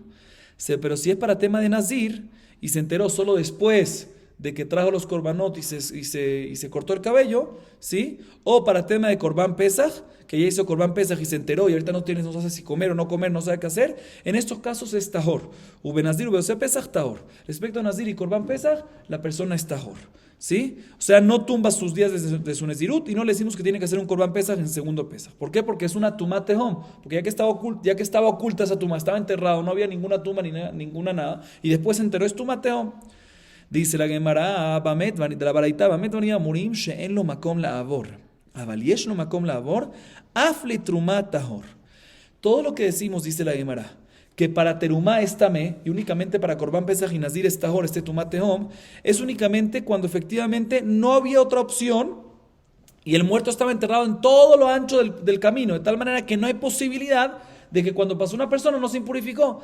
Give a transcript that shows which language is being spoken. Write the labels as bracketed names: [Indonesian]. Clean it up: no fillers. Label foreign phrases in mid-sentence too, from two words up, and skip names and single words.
[Spanish] Pero si es para tema de nazir y se enteró solo después de que trajo los korbanot y se cortó el cabello, ¿sí? O para tema de [Hebrew] קרבן פסח, [Spanish] que ya hizo [Hebrew] קרבן פסח [Spanish] y se enteró y ahorita no sabe si comer o no comer, no sabe qué hacer, en estos casos es tahor. [Hebrew] ובנזיר, ובעושה פסח, טהור. [Spanish] Respecto a nazir y [Hebrew] קרבן פסח, [Spanish] la persona es tahor. ¿Sí? O sea, no tumba sus días de su nezirut y no le decimos que tiene que hacer un [Hebrew] קרבן פסח [Spanish] en segundo Pesach. ¿Por qué? Porque es una [Hebrew] טומאת התהום. [Spanish] Porque ya que estaba oculta esa tumá, estaba enterrado, no había ninguna tumba ni ninguna nada, y después se enteró, es [Hebrew] טומאת התהום. [Spanish] Dice la Gemara, de la baraita, [Hebrew] במת וניא מורים שאין לו מקום לעבור. אבל יש לו מקום לעבור, אף לתרומה טהור. [Spanish] Todo lo que decimos, dice la Gemara, que para terumá es tamé y únicamente para [Hebrew] קרבן פסח [Spanish] y Nazir es tahor, este [Hebrew] טומאת התהום, [Spanish] es únicamente cuando efectivamente no había otra opción y el muerto estaba enterrado en todo lo ancho del camino, de tal manera que no hay posibilidad de que cuando pasó una persona no se impurificó.